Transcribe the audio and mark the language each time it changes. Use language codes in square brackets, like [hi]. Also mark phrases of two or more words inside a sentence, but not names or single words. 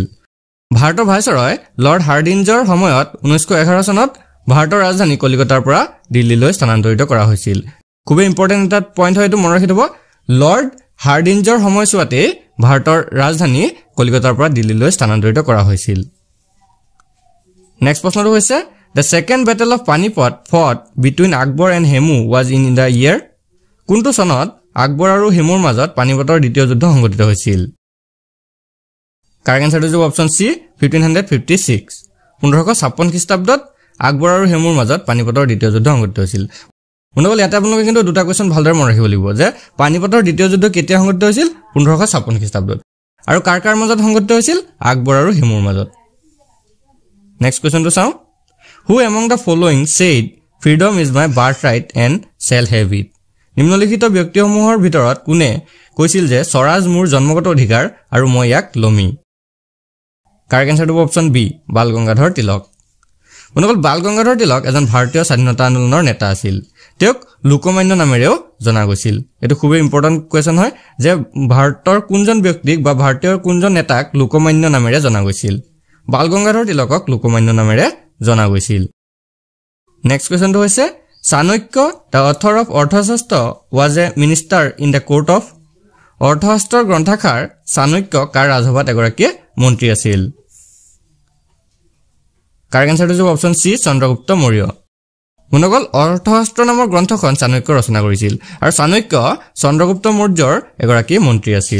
[as] ভাৰতৰ ভাইসৰয় লৰ্ড হাৰ্ডিঞ্জৰ সময়ত 1911 চনত ভাৰতৰ ৰাজধানী কলিকতাৰ পৰা দিল্লীলৈ স্থানান্তৰিত কৰা হৈছিল। খুবেই ইম্পৰ্টেন্ট এটা পইণ্ট হয়, এইটো মনত ৰাখি থব। লৰ্ড হাৰ্ডিঞ্জৰ সময়ছোৱাতে ভাৰতৰ ৰাজধানী কলিকতাৰ পৰা দিল্লীলৈ স্থানান্তৰিত কৰা হৈছিল। নেক্সট প্ৰশ্নটো হৈছে [en] The second battle of Panipat fought between Akbar and Hemu was in the year? [as] কোনটো চনত আকবৰ আৰু হেমুৰ মাজত পানিপতৰ দ্বিতীয় যুদ্ধ সংঘটিত হৈছিল? [en] correct answer [as] হ'ব [en] option C [as] 1556। 1556 খ্ৰীষ্টাব্দত আকবৰ আৰু হেমুৰ মাজত পানিপতৰ দ্বিতীয় যুদ্ধ সংঘটিত হৈছিল। মনগল ইয়াতে আপোনালোকে কিন্তু দুটা কোৱেশ্চন ভালদৰে মনত ৰাখিব লাগিব যে পানিপতৰ দ্বিতীয় যুদ্ধ কেতিয়া সংঘটিত হৈছিল? 1556 খ্ৰীষ্টাব্দত। আৰু কাৰ কাৰ মাজত সংঘটিত হৈছিল? আকবৰ আৰু হেমুৰ মাজত। নেক্সট কোৱেশ্চনটো চাওঁ। [en] Who among the following said freedom is my birthright and shall have it? [as] নিম্নলিখিত ব্যক্তিসমূহৰ ভিতৰত কোনে কৈছিল যে স্বৰাজ মোৰ জন্মগত অধিকাৰ আৰু মই ইয়াক লমি? [en] correct answer [as] হ'ব [en] option B [as] বাল গংগাধৰ তিলক। মনগল বাল গংগাধৰ তিলক এজন ভাৰতীয় স্বাধীনতা আন্দোলনৰ নেতা আছিল। তেওঁক লোকমান্য নামেৰেও জনা গৈছিল। এটো খুবেই [en] important question [as] হয় যে ভাৰতৰ কোনজন ব্যক্তিক বা ভাৰতীয় কোনজন নেতাক লোকমান্য নামেৰে জনা গৈছিল? বাল গংগাধৰ তিলকক লোকমান্য নামেৰে জনা গৈছিল। নেক্সট কোৱেশ্চনটো হৈছে [en] চাণক্য the author of অৰ্থশাস্ত্ৰ was a minister in the court of? [as] অৰ্থশাস্ত্ৰৰ গ্ৰন্থাকাৰ চাণক্য কাৰ ৰাজসভাত এগৰাকী মন্ত্ৰী আছিল? [en] correct answer [as] হ'ব [en] option C [as] চন্দ্ৰগুপ্ত মৌৰ্য। মনগল অৰ্থশাস্ত্ৰ নামৰ গ্ৰন্থখন চাণক্য ৰচনা কৰিছিল আৰু চাণক্য চন্দ্ৰগুপ্ত মৌৰ্যৰ এগৰাকী মন্ত্ৰী আছিল।